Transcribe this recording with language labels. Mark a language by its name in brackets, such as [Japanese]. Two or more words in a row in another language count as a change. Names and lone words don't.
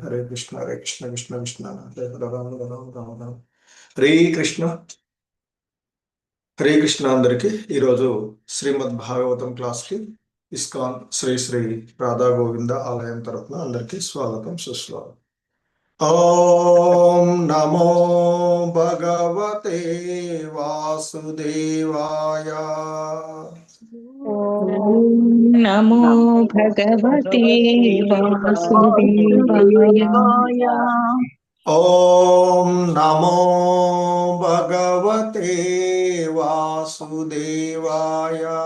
[Sanskrit] కృష్ణ హరే కృష్ణ కృష్ణ కృష్ణ హరే హరే రామ రామ రామ రామ హరే కృష్ణ. హరే కృష్ణ [Telugu] అందరికి. ఈరోజు శ్రీమద్ భాగవతం క్లాస్కి ఇస్కాన్ శ్రీ శ్రీ రాధా గోవింద ఆలయం తరఫున అందరికీ స్వాగతం సుస్వాగతం. [Sanskrit] ఓం నమో భగవతే వాసుదేవాయ. నమో భగవతే వాసుదేవాయ. ఓం నమో భగవతే వాసుదేవాయ.